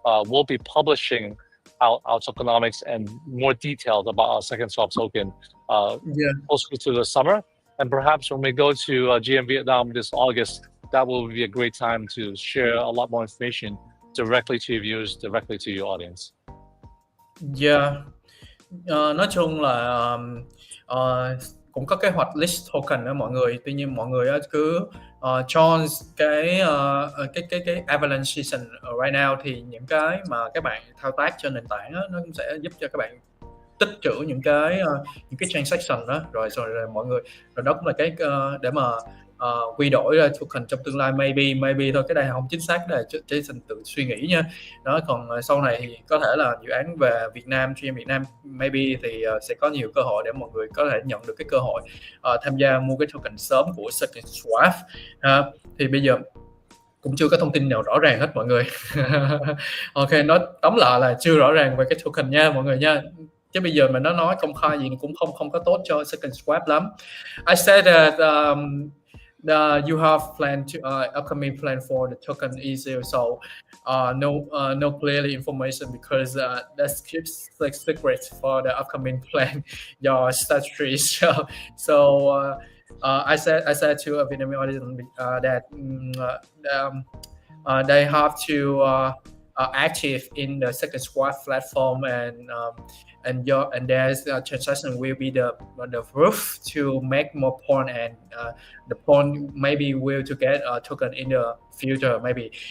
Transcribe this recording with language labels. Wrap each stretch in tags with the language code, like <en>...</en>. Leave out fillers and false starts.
<en>We'll be publishing our tokenomics and more details about our SecondSwap token closer to the summer. And perhaps when we go to GM Vietnam this August, that will be a great time to share a lot more information directly to your viewers, directly to your audience. Yeah.</en> <vi>Nói chung là cũng có kế hoạch list token đó mọi người. Tuy nhiên mọi người cứ join cái Avalanche season</vi> <en>right now,</en> <vi>thì những cái mà các bạn thao tác trên nền tảng đó, nó cũng sẽ giúp cho các bạn tích trữ những cái transaction đó, rồi mọi người, rồi đó cũng là cái để mà quy đổi ra token trong tương lai. Maybe thôi, cái này không chính xác, là Jason tự suy nghĩ nha. Đó, còn sau này thì có thể là dự án về Việt Nam, GM Việt Nam maybe thì sẽ có nhiều cơ hội để mọi người có thể nhận được cái cơ hội tham gia mua cái token sớm của SecondSwap. Thì bây giờ cũng chưa có thông tin nào rõ ràng hết mọi người. Ok, nói tóm lại là chưa rõ ràng về cái token nha mọi người nha. Chứ bây giờ mà nó nói công khai gì cũng không có tốt cho SecondSwap lắm.</vi> <en>I said that you have plan to upcoming plan for the token issue, so no clearly information because that keeps like secret for the upcoming plan your strategy. So I said to a Vietnamese audience that they have to active in the SecondSwap platform, and there's transaction will be the proof to make more point, and the point maybe will to get a token in the future maybe.</en>